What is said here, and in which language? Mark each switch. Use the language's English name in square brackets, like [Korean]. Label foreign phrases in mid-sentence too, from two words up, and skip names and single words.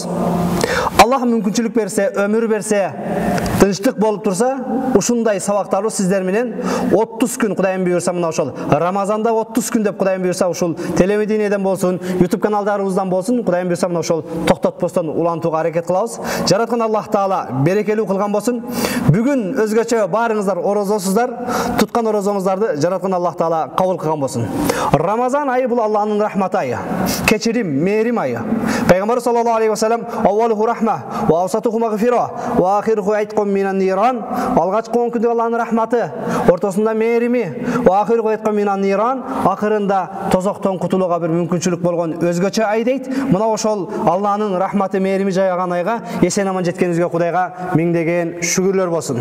[Kyrgyz] Аллах мүмкүнчүлүк берсе, өмүр берсе, тынчтык болуп турса, ушундай сабактарды сиздер менен 30 күн Кудайым буйрса мына ошол Рамазанда 30 күн деп Кудайым буйрса ушул телевидениеден болсун, YouTube каналдарыбыздан болсун, Кудайым буйрса мына ошол токтотпостон улантууга аракет кылабыз. Жараткан Аллах Таала берекелүү кылган болсун. Бүгүн өзгөчө баарыңыздар орозосуздар, туткан орозоңуздарды жараткан Аллах Таала кабыл кылган болсун. Рамазан айы бул Аллахтын рахматы айы, кечирим, мээрим айы. [Arabic] Пайгамбар صلى الله عليه وسلم أوله رحمة وأوسطه مغفرة وآخره عتق من النار. [Kyrgyz] Алгачкы 10 күндө Аллахтын рахматы, ортосунда мээрими, [Arabic] وآخره عتق من النار, [Kyrgyz] акырында тозоктон кутулууга бир мүмкүнчүлүк болгон өзгөчө ай дейт. Мына ошол Аллахтын рахматы, мээрими жайган айга эсен аман жеткенибизге Кудайга миңдеген шүгүрлөр болсун.